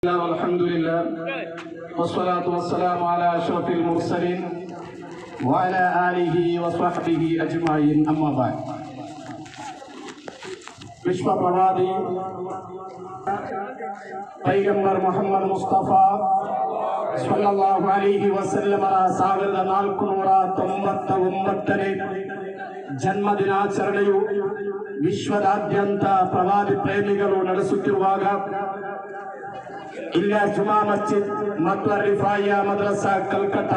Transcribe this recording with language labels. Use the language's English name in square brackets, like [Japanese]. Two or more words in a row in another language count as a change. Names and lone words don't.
[Arabic] والحمد لله والصلاة والسلام على أشرف المرسلين وعلى آله وصحبه أجمعين أما بعد [Kannada] ವಿಶ್ವ ಪ್ರವಾದಿ ಪೈಗಂಬರ್ ಮೊಹಮ್ಮದ್ ಮುಸ್ತಫಾ [Arabic] صلى الله عليه وسلم [Kannada] 1499ನೇ ಜನ್ಮದಿನಾಚರಣೆಯು ವಿಶ್ವದಾದ್ಯಂತ ಪ್ರವಾದಿ ಪ್ರೇಮಿಗಳು ನಡೆಸುತ್ತಿರುವಾಗ ಇಲ್ಲಿಯ ಜುಮಾ ಮಸ್ಜಿದ್ ಮತ್ತು ರಿಫಾಯಿಯಾ ಮದ್ರಸಾ ಕಲ್ಕತ್ತಾ